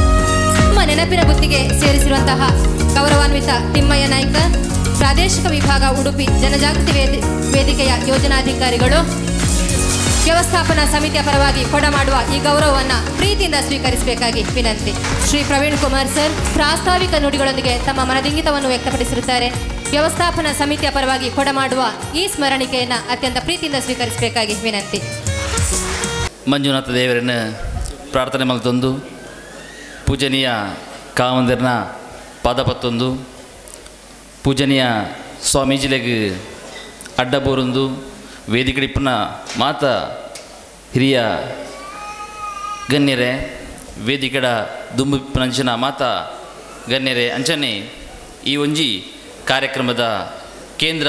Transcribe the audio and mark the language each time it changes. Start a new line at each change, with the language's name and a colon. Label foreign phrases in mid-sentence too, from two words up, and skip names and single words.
Kannada: ನಮ್ಮ ನೆನಪಿನ ಗುತ್ತಿಗೆ ಸೇರಿಸಿರುವಂತಹ ಗೌರವಾನ್ವಿತ ತಿಮ್ಮಯ್ಯ ನಾಯ್ಕ, ಪ್ರಾದೇಶಿಕ ವಿಭಾಗ ಉಡುಪಿ ಜನಜಾಗೃತಿ ವೇದಿಕೆಯ ಯೋಜನಾಧಿಕಾರಿಗಳು, ವ್ಯವಸ್ಥಾಪನಾ ಸಮಿತಿಯ ಪರವಾಗಿ ಕೊಡಮಾಡುವ ಈ ಗೌರವವನ್ನು ಪ್ರೀತಿಯಿಂದ ಸ್ವೀಕರಿಸಬೇಕಾಗಿ ವಿನಂತಿ. ಶ್ರೀ ಪ್ರವೀಣ್ ಕುಮಾರ್ ಸರ್ ಪ್ರಾಸ್ತಾವಿಕ ನುಡಿಗಳೊಂದಿಗೆ ತಮ್ಮ ಮನದಿಂಗಿತವನ್ನು ವ್ಯಕ್ತಪಡಿಸಿರುತ್ತಾರೆ. ವ್ಯವಸ್ಥಾಪನಾ ಸಮಿತಿಯ ಪರವಾಗಿ ಕೊಡಮಾಡುವ ಈ ಸ್ಮರಣಿಕೆಯನ್ನು ಅತ್ಯಂತ ಪ್ರೀತಿಯಿಂದ ಸ್ವೀಕರಿಸಬೇಕಾಗಿ ವಿನಂತಿ.
Tulu: ಮಂಜುನಾಥ ದೇವರನ್ನು ಪ್ರಾರ್ಥನೆ ಮಲ್ತೊಂದು ಪೂಜನೀಯ ಕಾವಂದಿರನ ಪಾದಪತ್ತೊಂದು ಪೂಜನೀಯ ಸ್ವಾಮೀಜಿಲೆಗ್ ಅಡ್ಡ ಬೋರೊಂದು ವೇದಿಕೆಡಿಪ್ಪನ ಮಾತ ಹಿರಿಯ ಗಣ್ಯರೇ ವೇದಿಕೆಡ ದುಂಬಿಪ್ಪನಂಚಿನ ಮಾತ ಗಣ್ಯರೇ ಅಂಚನೆ ಈ ಒಂಜಿ ಕಾರ್ಯಕ್ರಮದ ಕೇಂದ್ರ